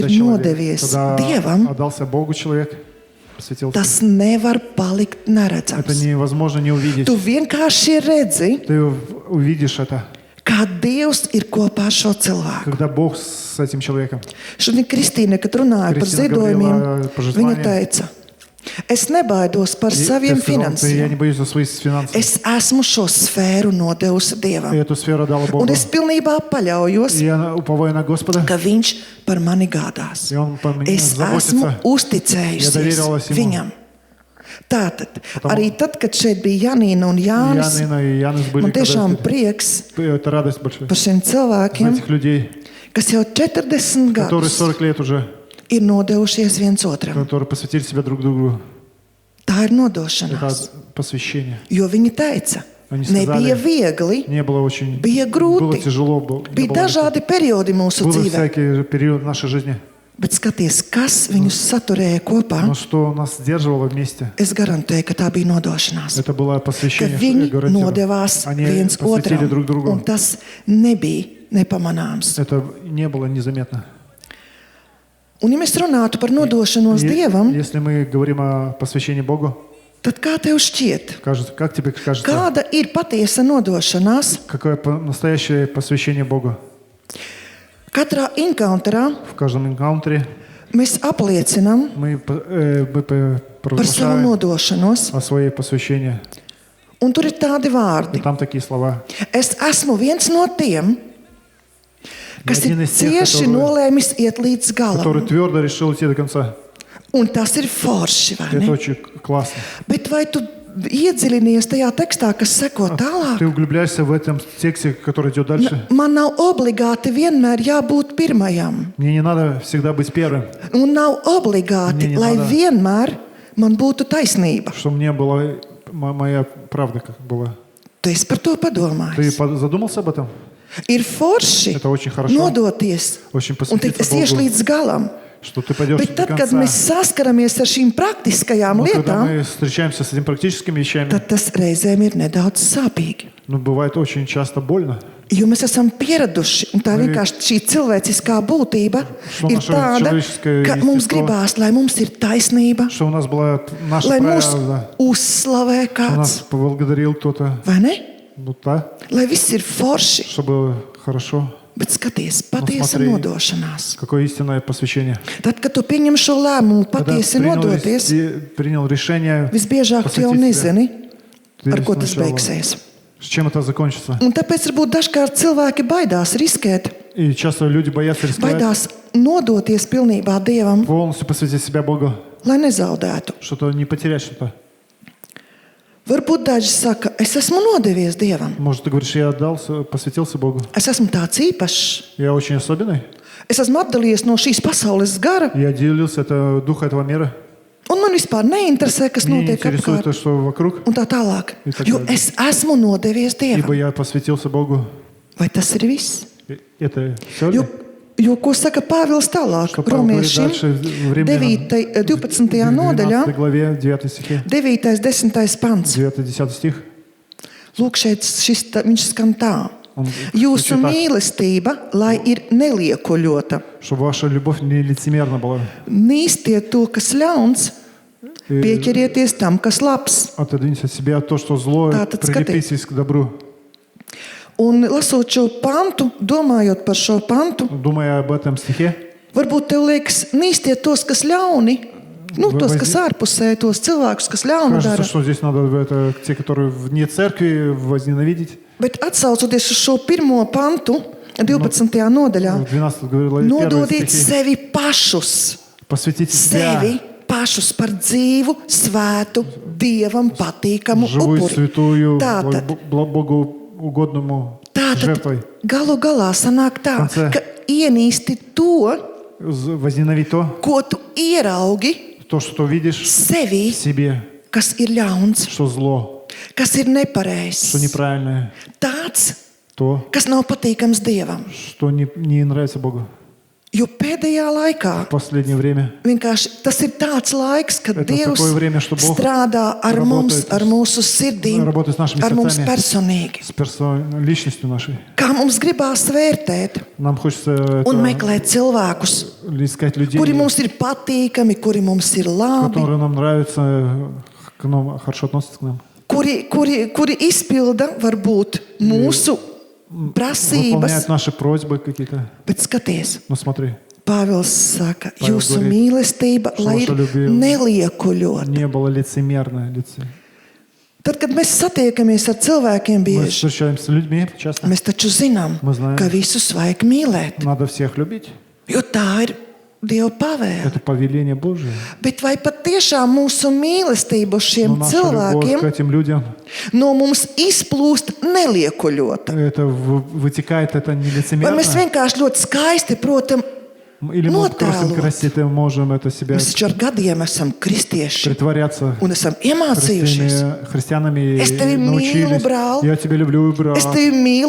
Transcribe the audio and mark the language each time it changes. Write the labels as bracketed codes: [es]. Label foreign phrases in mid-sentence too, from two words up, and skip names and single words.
[ru] когда человек, [lv] nodevies [ru] когда [lv] Dievam, [ru] отдался Богу человек, посвятился, [lv] tas nevar palikt [ru] это [lv] neredzams. [ru] невозможно не увидеть. [lv] Tu vienkārši redzi, [ru] Ты увидишь это, [lv] kā Dievs ir kopā ar šo cilvēku. [ru] когда Бог с этим человеком. [lv] Šodien Kristīna, kad runāja par Kristīna ziedojumiem, [ru] говорила par [lv] viņa [ru] žертвованием. [lv] teica, es nebaidos par [ru] И [lv] saviem [ru] ты сказал, ты, я не [lv] finansiem. [ru] боюсь за свои финансы. [lv] Es esmu šo sfēru nodevusi [ru] И [lv] Dievam. [ru] эту сферу дала Богу. [lv] Un es pilnībā paļaujos, [ru] И я уповаю на Господа, [lv] ka Viņš par mani gādās. [ru] и Он по мне [lv] Es esmu [ru] заботится. [lv] uzticējusies [ru] Ja doверилась ему. [lv] Viņam. Tātad, arī tad, kad šeit bija Janīna un Jānis, [ru] Янина и Янис были, [lv] man [ru] когда [lv] tiešām prieks [ru] это радость большая. [lv] par šiem [ru] За [lv] cilvēkiem, [ru] этих людей, [lv] kas jau 40 [ru] которые [lv] gadus [ru] 40 лет уже, [lv] ir nodevušies viens otram. [ru] которые посвятили себя друг другу. [lv] Tā ir [ru] Это [lv] nodošanās. [ru] посвящение. [lv] Jo viņi teica, [ru] Они сказали, [lv] nebija viegli, [ru] Не было очень... [lv] bija [ru] Было [lv] grūti, [ru] тяжело. Не [lv] bija [ru] было [lv] dažādi periodi mūsu [ru] Был [lv] dzīvē. [ru] всякий период нашей жизни. [lv] Bet skaties, kas viņus saturēja kopā, [ru] Но что нас сдерживало вместе, [lv] es garantēju, ka tā bija nodošanās. [ru] это было [lv] Ka [ru] посвящение. [lv] viņi [ru] я гарантирую. [lv] nodevās [ru] Они [lv] viens [ru] посвятили [lv] otram, [ru] друг другу. [lv] un tas nebija nepamanāms. [ru] Это не было незаметно. [lv] Un, ja mēs runātu par nodošanos [ru] И [lv] Dievam, [ru] если мы говорим о посвящении Богу, [lv] tad kā tev šķiet, [ru] как тебе кажется, [lv] kāda ir patiesa nodošanās? [ru] какое настоящее посвящение Богу? [lv] Katrā encounterā [ru] В каждом энкаунтере [lv] mēs apliecinām [ru] мы [lv] par savu [ru] провозглашаем [lv] nodošanos, [ru] о своей посвящении. [lv] un tur ir tādi [ru] И [lv] vārdi. [ru] там такие слова. [lv] Es esmu viens no tiem, kas ir [ru] Один из тех, [lv] cieši [ru] который- [lv] nolēmis iet līdz [ru] Который [lv] galam. [ru] твердо решил идти до конца. [lv] Un tas ir forši, vai [ru] Это [lv] ne? [ru] очень классно. [lv] Bet vai tu iedziļinies tajā tekstā, kas seko tālāk, [ru] Ты углубляешься в этом тексте, который идет дальше. [lv] man nav obligāti vienmēr jābūt pirmajam. [ru] Мне не надо всегда быть первым, [lv] Un nav obligāti, [ru] Мне не [lv] lai [ru] надо. [lv] vienmēr man būtu taisnība. [ru] чтобы мне была моя правда как была. [lv] Tu esi par to [ru] Ты [lv] padomājis. [ru] задумался об этом? [lv] Ir forši [ru] Это очень хорошо. [lv] nodoties [ru] Очень [lv] un teikt, es [ru] посвятиться [lv] iešu [ru] Богу, [lv] līdz galam. [ru] что ты пойдешь [lv] Bet [ru] до [lv] tad, kad [ru] конца. [lv] mēs saskaramies ar šīm praktiskajām [ru] Но когда [lv] lietām, [ru] мы встречаемся с этими практическими вещами, [lv] tad tas reizēm ir nedaudz sāpīgi. [ru] ну, бывает очень часто больно. [lv] Jo mēs esam pieraduši, un tā Vai- vienkārši šī cilvēciskā būtība [ru] Что [lv] ir [ru] наше [lv] tāda, [ru] человеческое [lv] ka mums [ru] естество- [lv] gribās, lai mums ir taisnība, [ru] Что у нас была наша [lv] lai mūs [ru] правда, [lv] uzslavē [ru] что нас [lv] kāds, [ru] поблагодарил кто-то. [lv] vai ne? [ru] Ну да, [lv] Lai viss ir forši, [ru] чтобы хорошо. [lv] bet skaties, patiesa [ru] смотри. [lv] nodošanās. [ru] Какое истинное посвящение. [lv] Tad, kad tu pieņem šo lēmumu [ru] Когда [lv] patiesi [ru] принял, [lv] nodoties, [ru] принял решение, [lv] visbiežāk tu jau [ru] посвятить себя, [lv] nezini, [ru] ты [lv] ar ko tas [ru] сначала- [lv] beigsies. [ru] с чем это закончится. [lv] Un tāpēc varbūt dažkārt cilvēki baidās riskēt, [ru] И часто люди боятся рисковать, [lv] baidās nodoties pilnībā Dievam, [ru] полностью посвятить себя Богу, [lv] lai nezaudētu. [ru] что-то не потерять что-то. [lv] Varbūt daži saka, es esmu nodevies Dievam, [ru] Может, ты говоришь, я отдался, посвятился Богу. [lv] es esmu tāds īpašs, [ru] Я очень особенный. [lv] es esmu atdalījies no šīs pasaules gara, [ru] Я делился это духа этого мира. [lv] un man vispār neinteresē, kas [ru] Мне не [lv] notiek [ru] интересует [lv] apkārt, [ru] то, что вокруг, [lv] un tā tālāk. [ru] И так [lv] Jo [ru] далее. [lv] es esmu nodevies [ru] ибо [lv] Dievam. [ru] я посвятился Богу. [lv] Vai tas ir viss? [ru] Это все [lv] Jo, ko saka Pāvils tālāk, [ru] Что Павел говорит [lv] Romiešiem [ru] дальше в Римлянам [lv] 12. nodaļā, [ru] 12 главе, 9 стихе, [lv] 9. 10. pants. [ru] 9-10 стих. [lv] Lūk, šeit viņš skan tā. [ru] Он [lv] Jūsu [ru] звучит так, [lv] mīlestība, lai ir neliekuļota, [ru] чтобы ваша любовь не лицемерна была. [lv] nīstiet to, kas ļauns, [ru] И [lv] pieķerieties tam, kas labs. [ru] отодвиньте от себя то, что злое, [lv] Tātad [ru] прилепитесь к добру. [lv] Un lasot šo pantu, domājot par šo pantu, [ru] Думая об этом стихе, [lv] varbūt tev liekas, nīstiet tos, kas ļauni, tos, kas ārpusē, tos cilvēkus, kas ļaunu [ru] кажется, [lv] dara. [ru] что здесь надо это, те, которые вне церкви, возненавидеть. [lv] Bet atsaucoties uz šo pirmo pantu, 12. nodaļā, [ru] В 12 главе, первые [lv] nododiet [ru] стихи. [lv] sevi pašus, [ru] Посвятите себя, [lv] sevi pašus par dzīvu, svētu, Dievam patīkamu [ru] живую, [lv] upuri. [ru] святую, [lv] Tātad, [ru] Богу угодному [lv] tātad [ru] жертвой. [lv] galu galā sanāk tā, Koncē. ka ienīsti to, [ru] Возненавидь то, [lv] ko tu ieraugi [ru] то, что видишь [lv] sevi, [ru] в себе, [lv] kas ir ļauns, [ru] что зло, [lv] kas ir nepareizs, [ru] что неправильное, [lv] tāds, [ru] то, [lv] kas nav patīkams Dievam. [ru] что не nравится Богу. [lv] Jo pēdējā laikā [ru] В последнее время [lv] vienkārši tas ir tāds laiks, kad [ru] Это [lv] Dievs [ru] такое время, что Бог [lv] strādā ar mums, [ru] работает [lv] ar mūsu sirdīm, [ru] работает с нашими [lv] ar mums [ru] сердцами. [lv] personīgi. [ru] с личностью нашей. [lv] Kā mums gribās vērtēt [ru] Нам хочется [lv] un [ru] это, [lv] meklēt cilvēkus, [ru] искать людей, [lv] kuri mums ir patīkami, kuri mums ir labi, [ru] которые нам nравятся, к нам, хорошо относятся к нам. [lv] kuri izpilda varbūt mūsu prasības. [ru] Выполняют наши просьбы какие-то. [lv] Bet skaties, [ru] Ну смотри, [lv] Pāvils saka, Pāvils jūsu [ru] говорит, [lv] mīlestība, [ru] что [lv] lai ir [ru] ваша любовь [lv] neliekuļota. [ru] не было лицемерное лице. [lv] Tad, kad mēs satiekamies ar cilvēkiem [ru] Мы [lv] bieži, [ru] встречаемся с людьми часто. [lv] mēs taču zinām, [ru] Мы знаем. [lv] ka visus vajag mīlēt, [ru] Надо всех любить. [lv] jo tā ir Dieva pavēle. [ru] Это повеление Божие. [lv] Bet vai patiešām mūsu mīlestība uz [ru] Но [lv] šiem [ru] наша любовь к [lv] cilvēkiem [ru] этим людям, [lv] no mums izplūst neliekuļota? [ru] это вытекает, это не [lv] Vai [ru] лицемерно. [lv] mēs vienkārši ļoti skaisti, protams, [ru] Или мы просто ноталот? красиво можем это себя [lv] mēs taču ar gadiem esam kristieši [ru] притворяться [lv] un esam iemācījušies. [ru] христианами [lv] Es [ru] и [lv] tevi mīlu, [ru] научились. [lv] brāl. [ru] Я тебя люблю, брат. [lv] Es tevi mīlu,